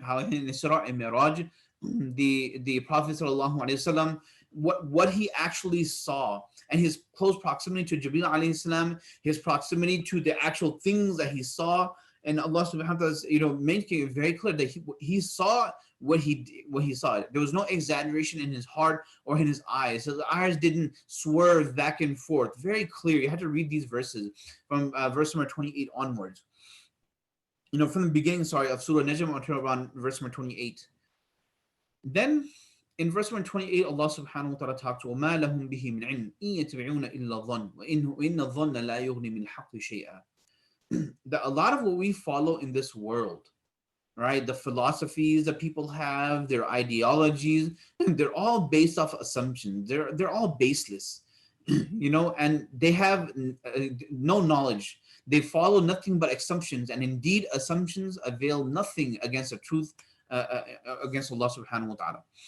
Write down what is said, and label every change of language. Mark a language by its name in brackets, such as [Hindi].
[English] How in Isra and Mi'raj, the Prophet sallallahu alaihi wasallam, what he actually saw, and his close proximity to Jibreel alayhi salam, his proximity to the actual things that he saw, and Allah subhanahu wa ta'ala, making it very clear that he saw what he saw. There was no exaggeration in his heart or in his eyes. His eyes didn't swerve back and forth. Very clear. You had to read these verses from verse number 28 onwards. From the beginning, of Surah Najm until around verse number 28. Then in verse number 28, Allah subhanahu wa ta'ala talks, [Arabic] وَمَا لَهُمْ بِهِ مِنْ عِلْمٍ إِن يَتَّبِعُونَ إِلَّا الظَّنَّ وَإِنَّ الظَّنَّ لَا يُغْنِي مِنْ الْحَقِّ شَيْئًا. [English] That a lot of what we follow in this world, right, the philosophies that people have, their ideologies, they're all based off assumptions. They're all baseless, and they have no knowledge. They follow nothing but assumptions, and indeed assumptions avail nothing against the truth, against Allah subhanahu wa ta'ala.